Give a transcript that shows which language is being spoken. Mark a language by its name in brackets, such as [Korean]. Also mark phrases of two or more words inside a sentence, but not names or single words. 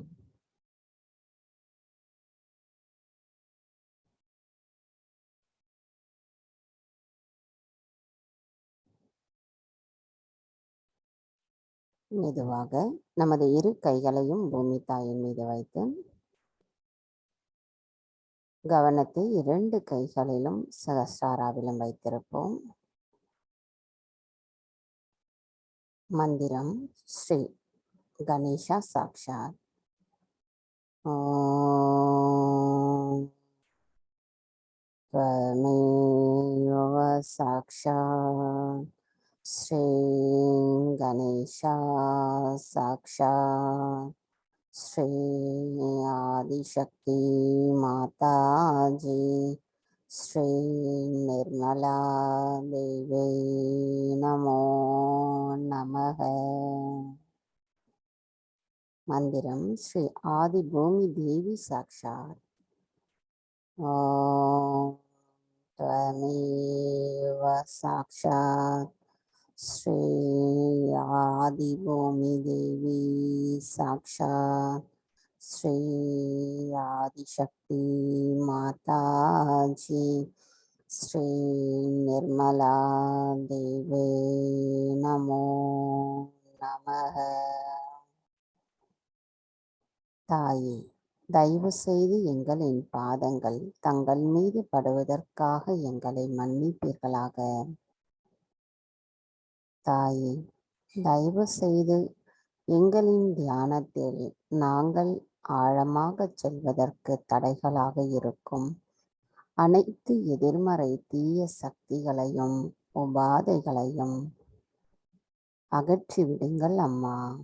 [Tamil] மெதுவாக நமது இரு கைகளையும் பூமி தாயின் மீது வைத்து கவனத்தை இரண்டு கைகளிலும் சகஸ்ராராவிலும் வைத்திருப்போம். மந்திரம் ஸ்ரீ கணேஷா சாக்ஷாத். [Sanskrit] ஓம் त्वमेव साक्षात् श्री गणेशा साक्षात् श्री आदिशक्ति माताजी श्री निर्मला देवी नमो नमः. [Tamil] மந்திரம் ஸ்ரீ ஆதி பூமி தேவி சாக்ஷாத். [Sanskrit] ஓம் त्वमेव साक्षात् श्री आदिभूमि देवी साक्षात् श्री आदिशक्ति माताजी श्री निर्मला देवी नमो नमः. [Tamil] தாயே, தயவு செய்து எங்களின் பாதங்கள் தங்கள் மீது படுவதற்காக எங்களை மன்னிப்பீர்களாக. தாயே, தயவு செய்து எங்களின் தியானத்தில் நாங்கள் ஆழமாக செல்வதற்கு தடைகளாக இருக்கும் அனைத்து எதிர்மறை தீய சக்திகளையும் உபாதைகளையும் அகற்றிவிடுங்கள் அம்மா.